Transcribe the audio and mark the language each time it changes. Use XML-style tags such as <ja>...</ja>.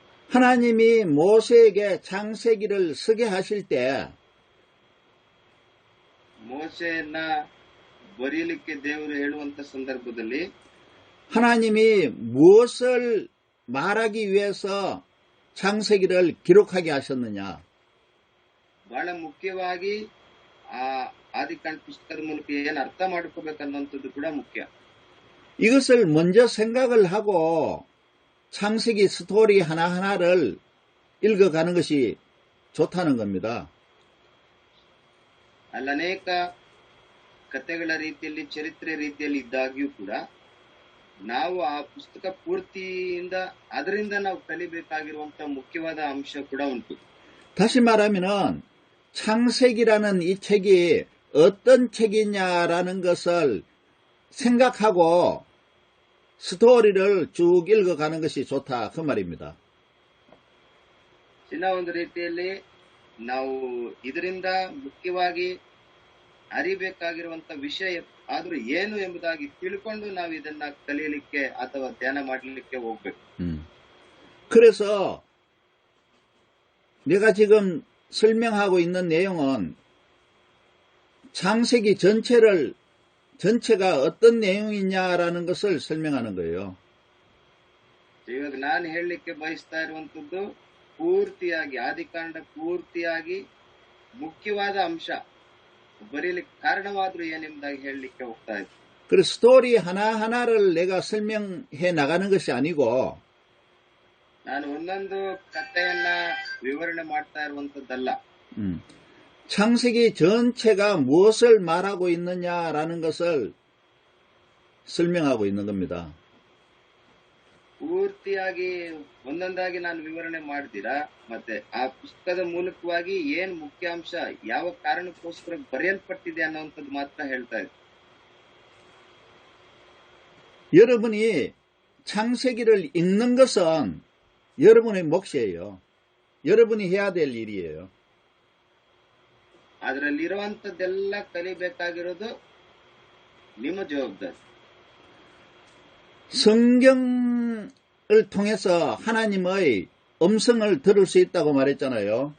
<ko>하나님이 모세에게 창세기를 쓰게 하실 때</ko> <kn>ಮೋಶೆಯನ್ನ ಬರೀಲಿಕ್ಕೆ ದೇವರು ಹೇಳುವಂತ ಸಂದರ್ಭದಲ್ಲಿ</kn> <ko>하나님이 무엇을 말하기 위해서 창세기를 기록하게 하셨느냐?</ko> <kn>ಬಹಳ ಮುಖ್ಯವಾಗಿ ಆ ಆದಿಕಾಂಡ ಪುಸ್ತಕದ ಮೂಲಕ ಏನ್ ಅರ್ಥ ಮಾಡ್ಕೋಬೇಕನ್ನೋಂಥದ್ದು ಕೂಡ ಮುಖ್ಯ.</kn> <ko>이것을 먼저 생각을 하고 창세기 스토리 하나하나를 읽어가는 것이 좋다는 겁니다.</ko> <kn>ಅಲ್ಲನೇಕ ಕಥೆಗಳ ರೀತಿಯಲ್ಲಿ, ಚರಿತ್ರೆ ರೀತಿಯಲ್ಲಿ ಇದ್ದಾಗ್ಯೂ ಕೂಡ ನಾವು ಆ ಪುಸ್ತಕ ಪೂರ್ತಿಯಿಂದ ಅದರಿಂದ ನಾವು ಕಲಿಬೇಕಾಗಿರುವಂತಹ ಮುಖ್ಯವಾದ ಅಂಶ ಕೂಡ ಉಂಟು.</kn> <ko>다시 말하면은 창세기라는 이 책이 어떤 책이냐라는 것을 생각하고 스토리를 쭉 읽어가는 것이 좋다, 그 말입니다.</ko> <kn>ಇನ್ನ ಒಂದು ರೀತಿಯಲ್ಲಿ ನಾವು ಇದರಿಂದ ಮುಖ್ಯವಾಗಿ ಅರಿಬೇಕಾಗಿರುವಂತ ವಿಷಯ ಆದ್ರೂ ಏನು ಎಂಬುದಾಗಿ ತಿಳ್ಕೊಂಡು ನಾವು ಇದನ್ನ ಕಲಿಯಲಿಕ್ಕೆ ಅಥವಾ ಧ್ಯಾನ ಮಾಡಲಿಕ್ಕೆ ಹೋಗ್ಬೇಕು.</kn> <ko>그래서 내가 지금 설명하고 있는 내용은 창세기 전체가 어떤 내용이냐라는 것을 설명하는 거예요.</ko> <kn>ಇವಾಗ ನಾನು ಹೇಳಲಿಕ್ಕೆ ಬಯಸ್ತಾ ಇರುವಂತದ್ದು ಪೂರ್ತಿಯಾಗಿ ಆದಿಕಾಂಡ ಪೂರ್ತಿಯಾಗಿ ಮುಖ್ಯವಾದ ಅಂಶ ಬರೀಲಿಕ್ಕೆ ಕಾರಣವಾದ್ರೂ ಏನೆಂಬುದಾಗಿ ಹೇಳಲಿಕ್ಕೆ ಹೋಗ್ತಾ ಇದ್ದೆ.</kn> <ko>그 스토리 하나하나를 내가 설명해 나가는 것이 아니고,</ko> <kn>ನಾನು ಒಂದೊಂದು ಕಥೆಯನ್ನ ವಿವರಣೆ ಮಾಡ್ತಾ ಇರುವಂತದ್ದಲ್ಲ.</kn> <ko>창세기 전체가 무엇을 말하고 있느냐라는 것을 설명하고 있는 겁니다.</ko> <kn>ಪೂರ್ತಿಯಾಗಿ ಒಂದೊಂದಾಗಿ ನಾನು ವಿವರಣೆ ಮಾಡ್ತೀರಾ, ಮತ್ತೆ ಆ ಪುಸ್ತಕದ ಮೂಲಕವಾಗಿ ಏನ್ ಮುಖ್ಯಾಂಶ, ಯಾವ ಕಾರಣಕ್ಕೋಸ್ಕರ ಬರೆಯಲ್ಪಟ್ಟಿದೆ ಅನ್ನೋಂಥದ್ದು ಮಾತ್ರ ಹೇಳ್ತಾ ಇದೆ.</kn> <ko>여러분이 창세기를 읽는 것은 여러분의 몫이에요. 여러분이 해야 될 일이에요.</ko> <kn>ಅದರಲ್ಲಿರುವಂತದ್ದೆಲ್ಲ ಕಲಿಬೇಕಾಗಿರೋದು ನಿಮ್ಮ ಜವಾಬ್ದಾರಿ.</kn> <ko>성경을 통해서 하나님의 음성을 들을 수 있다고 말했잖아요.</ko>